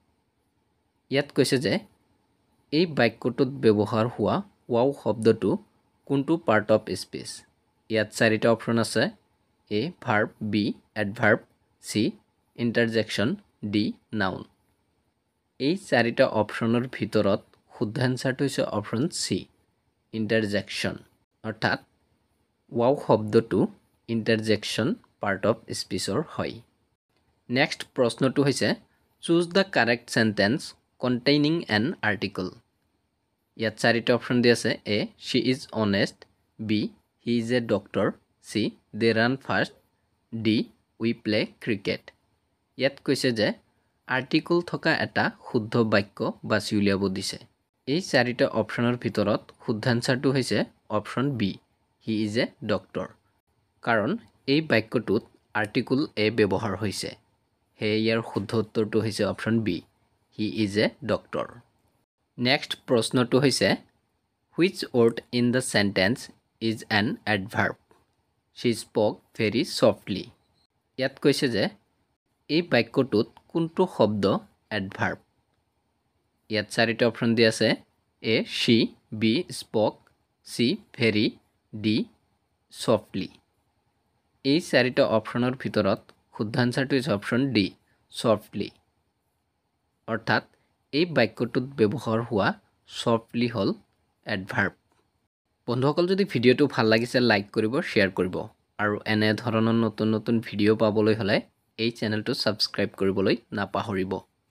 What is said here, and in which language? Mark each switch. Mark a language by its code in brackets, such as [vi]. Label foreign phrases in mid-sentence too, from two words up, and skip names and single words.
[as] ইয়াত কৈছে যে এই বাক্যটোত ব্যৱহাৰ হোৱা ৱাও শব্দটো কোনটো [en] part of speech [as] ইয়াত চাৰিটা অপচন আছে [en] A verb B adverb C interjection D noun [as] এই চাৰিটা অপচনৰ ভিতৰত শুদ্ধ আনসাৰটো হৈছে অপচন সি interjection অৰ্থাৎ ওয়াও শব্দটো [en] interjection part of speech [as] ৰ হয় নেক্সট প্ৰশ্নটো হৈছে [en] choose the correct sentence containing an article [as] ইয়াত চাৰিটা অপচন দিয়া আছে [en] A she is honest B he is a doctor C they run fast D we play cricket [as] ইয়াত কৈছে যে আৰ্টিকল থকা এটা শুদ্ধ বাক্য বাছি উলিয়াব দিছে এই চাৰিটা অপচনৰ ভিতৰত শুদ্ধ আনসাৰটো হৈছে অপচন বি [en] he is a doctor [as] কাৰণ এই বাক্যটোত আৰ্টিকল এ ব্যৱহাৰ হৈছে হে ইয়াৰ শুদ্ধ উত্তৰটো হৈছে অপচন বি [en] he is a doctor [as] নেক্সট প্ৰশ্নটো হৈছে [en] which word in the sentence is an adverb She spoke very softly. [as] ইয়াত কৈছে যে এই বাক্যটোত কোনটো শব্দ অ্যাডভার্ব ইয়াত চাৰিটা অপশ্যন দিয়া আছে এ she [en] B spoke C very D softly [as] এই চাৰিটা অপশ্যনৰ ভিতৰত শুদ্ধ আনসাৰটো হৈছে অপশ্যন [en] D softly [as] অৰ্থাৎ এই বাক্যটোত ব্যৱহাৰ হোৱা softly হ'ল adverb বন্ধুসকল যদি ভিডিওটো ভাল লাগিছে লাইক কৰিব শেয়াৰ কৰিব আৰু এনে ধৰণৰ নতুন নতুন ভিডিও পাবলৈ হলে এই চেনেলটো সাবস্ক্ৰাইব কৰিবলৈ নাপাহৰিব